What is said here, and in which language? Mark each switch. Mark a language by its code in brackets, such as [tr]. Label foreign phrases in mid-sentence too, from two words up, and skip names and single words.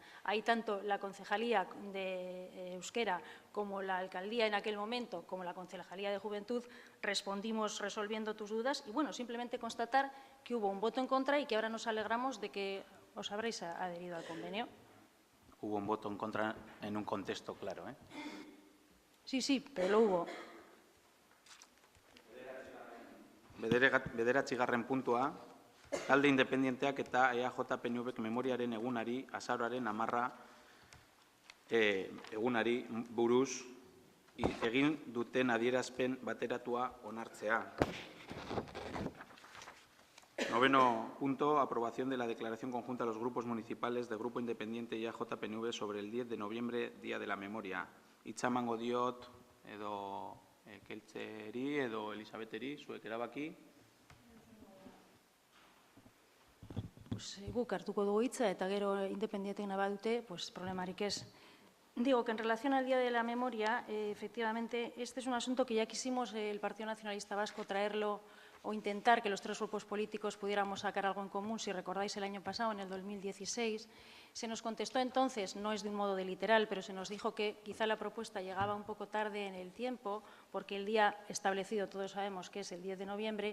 [es] Ahí tanto la Concejalía de Euskera como la Alcaldía en aquel momento, como la Concejalía de Juventud, respondimos resolviendo tus dudas y, bueno, simplemente constatar que hubo un voto en contra y que ahora nos alegramos de que os habréis adherido al convenio. Hubo un voto en contra en un contexto claro, ¿eh? Sí, pero lo hubo. [eu] Bederatzigarren puntua, talde independenteak eta EAJ-PNVk memoriaren egunari, azaroaren 10 egunari buruz egin duten adierazpen bateratua onartzea. [es] Noveno punto, aprobación de la declaración conjunta de los grupos municipales del Grupo Independiente y EAJ-PNV sobre el 10 de noviembre, Día de la Memoria. [eu] Hitza emango diot edo Keltzeri edo Elisabeteri, zuek erabaki. Guk hartuko dugu hitza eta gero independientek badute, pues problemarik ez. [es] Digo que en relación al Día de la Memoria, efectivamente, este es un asunto que ya quisimos el Partido Nacionalista Vasco traerlo o intentar que los tres grupos políticos pudiéramos sacar algo en común. Si recordáis el año pasado, en el 2016, se nos contestó entonces, no es de un modo de literal, pero se nos dijo que quizá la propuesta llegaba un poco tarde en el tiempo, porque el día establecido todos sabemos que es el 10 de noviembre.